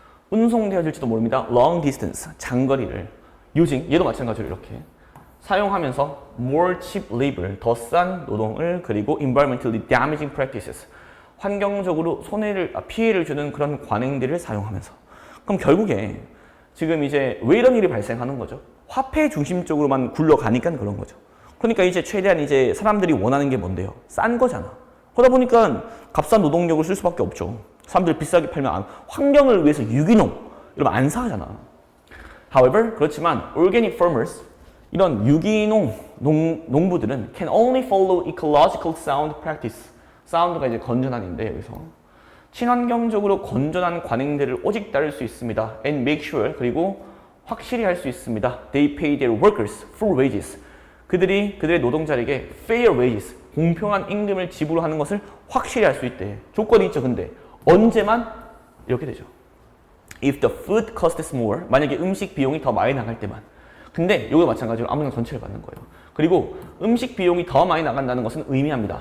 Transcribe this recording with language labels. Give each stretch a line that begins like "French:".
Korean: 운송되어질지도 모릅니다.
English: long distance
Korean: 장거리를
English: using
Korean: 얘도 마찬가지로 이렇게 사용하면서
English: more cheap labor
Korean: 더 싼 노동을 그리고
English: environmentally damaging practices
Korean: 환경적으로 피해를 주는 그런 관행들을 사용하면서 그럼 결국에 지금 이제 왜 이런 일이 발생하는 거죠? 화폐 중심적으로만 굴러가니까 그런 거죠. 그러니까 이제 최대한 이제 사람들이 원하는 게 뭔데요? 싼 거잖아. 그러다 보니까 값싼 노동력을 쓸 수밖에 없죠. 사람들 비싸게 팔면 환경을 위해서 유기농 이러면 안 사잖아.
English: However,
Korean: 그렇지만
English: organic farmers
Korean: 이런 유기농 농부들은
English: can only follow ecological sound practice.
Korean: 사운드가 이제 건전한인데 여기서 친환경적으로 건전한 관행들을 오직 따를 수 있습니다.
English: And make sure
Korean: 그리고 확실히 할 수 있습니다.
English: They pay their workers full wages.
Korean: 그들의 노동자에게
English: fair wages
Korean: 공평한 임금을 지불하는 것을 확실히 할 수 있대. 조건이 있죠. 근데 언제만 이렇게 되죠.
English: If the food costs more
Korean: 만약에 음식 비용이 더 많이 나갈 때만. 근데 이거 마찬가지로 아무나 전체를 받는 거예요. 그리고 음식 비용이 더 많이 나간다는 것은 의미합니다.